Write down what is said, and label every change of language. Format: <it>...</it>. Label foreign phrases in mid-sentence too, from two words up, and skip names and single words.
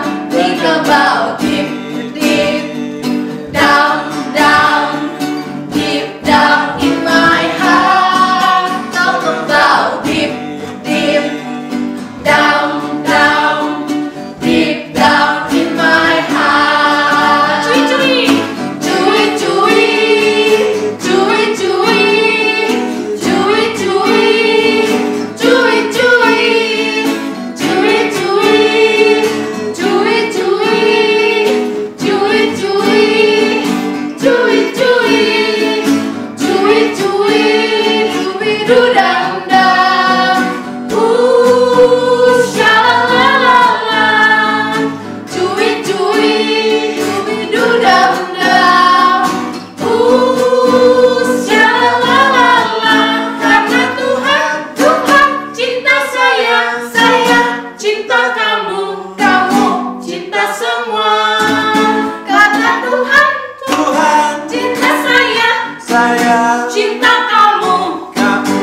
<en>Think about deep, deep down, down, deep down in my heart. Talk about deep, deep down, down, deep down in my heart. Cui cui, cui cui, cui cui, cui cui, cui cui, cui cui, cui cui, cui cui, cui cui, cui dudang dang. Shalalala, cui cui, cui dudang dang. Shalalala,</en> <id>karena Tuhan, Tuhan cinta saya cinta kamu, kamu cinta semua. Karena Tuhan, Tuhan, cinta saya cinta kamu, kamu.</id>